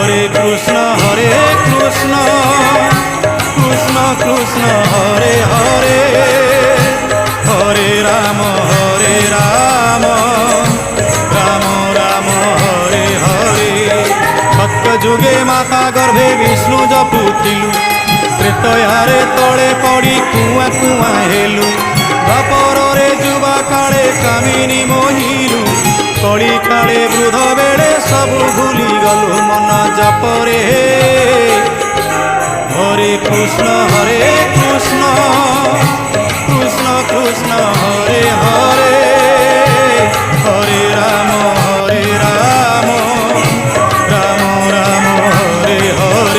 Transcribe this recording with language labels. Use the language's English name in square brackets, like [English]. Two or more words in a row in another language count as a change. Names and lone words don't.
[Sanskrit] কৃষ্ণ কৃষ্ণ কৃষ্ণ হরে হরে হরে রাম রাম রাম হরে হরে। [Odia] ସତ୍ୟ ଯୁଗେ ମାତା ଗର୍ଭେ ବିଷ୍ଣୁ ଜପୁଥିଲୁ, ତ୍ରେତୟାରେ ତଳେ ପଡ଼ି କୁଆଁ କୁଆଁ ହେଲୁ, ଦ୍ୱାପରରେ ଯୁବା କାଳେ କାମିନୀ ମୋହିଲୁ, କଳି କାଳେ ବୃଦ୍ଧ ବେଳେ ସବୁ ଭୁଲିଗଲୁ ମନ ଜପରେ। [Sanskrit] হরে কৃষ্ণ কৃষ্ণ কৃষ্ণ হরে হরে হরে রাম রাম রাম হরে হরে।